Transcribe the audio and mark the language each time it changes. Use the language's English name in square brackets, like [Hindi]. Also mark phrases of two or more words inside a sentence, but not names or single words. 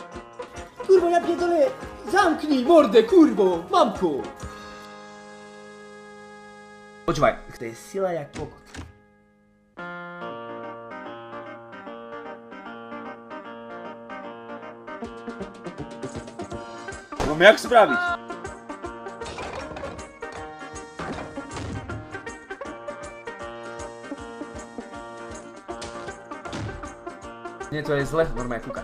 [Polish] Kurvo, ja pierdolę! Zamknij mordę, kurwo! [Slovak] Mamku! Počúvaj, to je sila jak kokot. Mám jak spraviť? Nie, to je zle, normálne kúkať.